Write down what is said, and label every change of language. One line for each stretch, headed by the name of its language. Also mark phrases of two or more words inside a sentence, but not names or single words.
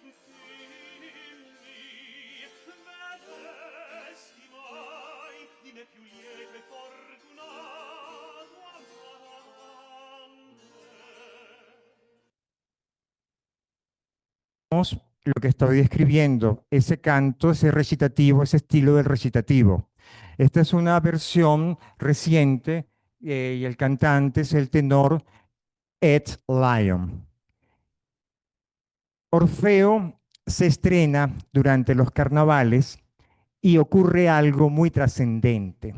Italian: dimmi, vedesti mai di me più lieto e fortunato amante?
Spanish: Lo que estoy describiendo, ese canto, ese recitativo, ese estilo del recitativo. Esta es una versión reciente y el cantante es el tenor Ed Lyon. Orfeo se estrena durante los carnavales y ocurre algo muy trascendente.